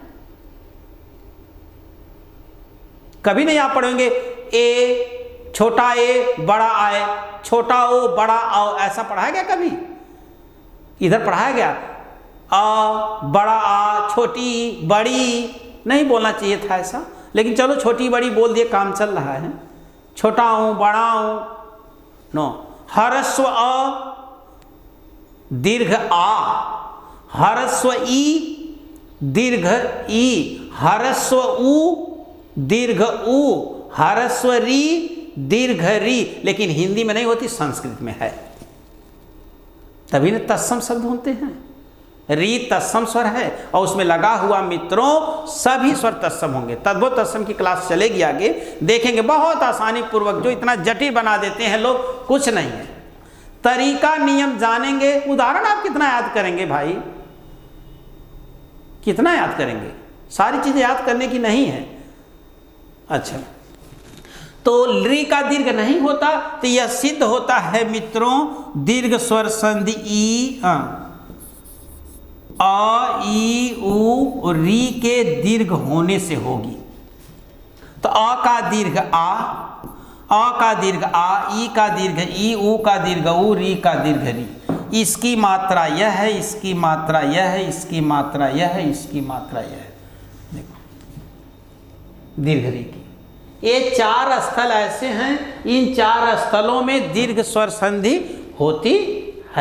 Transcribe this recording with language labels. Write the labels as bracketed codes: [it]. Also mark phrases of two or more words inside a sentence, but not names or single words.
[hi] कभी नहीं आप पढ़ेंगे ए छोटा ए बड़ा आय, छोटा ओ बड़ा आओ, ऐसा पढ़ाया गया कभी? इधर पढ़ाया गया आ बड़ा आ, छोटी बड़ी नहीं बोलना चाहिए था ऐसा, लेकिन चलो छोटी बड़ी बोल दिए, काम चल रहा है। छोटा हूं बड़ा हूं, नो। ह्रस्व अ दीर्घ आ, ह्रस्व ई दीर्घ ई, ह्रस्व उ दीर्घ उ, ह्रस्व री दीर्घ री। लेकिन हिंदी में नहीं होती, संस्कृत में है, तभी ना तत्सम शब्द होते हैं। री तत्सम स्वर है और उसमें लगा हुआ मित्रों सभी स्वर तत्सम होंगे। तद्भुत तत्सम की क्लास चलेगी आगे, देखेंगे बहुत आसानी पूर्वक। जो इतना जटिल बना देते हैं लोग, कुछ नहीं है। तरीका नियम जानेंगे, उदाहरण आप कितना याद करेंगे भाई, कितना याद करेंगे? सारी चीजें याद करने की नहीं है। अच्छा, तो री का दीर्घ नहीं होता तो यह सिद्ध होता है मित्रों दीर्घ स्वर संधि ई अ ई उ री के दीर्घ होने से होगी। तो अ का दीर्घ आ, अ का दीर्घ आ, ई का दीर्घ ई, ऊ का दीर्घ ऊ, री का दीर्घ री। इसकी मात्रा यह है, इसकी मात्रा यह है, इसकी मात्रा यह है, इसकी मात्रा यह है। देखो दीर्घ री की ये 4 स्थल ऐसे हैं, इन 4 स्थलों में दीर्घ स्वर संधि होती है।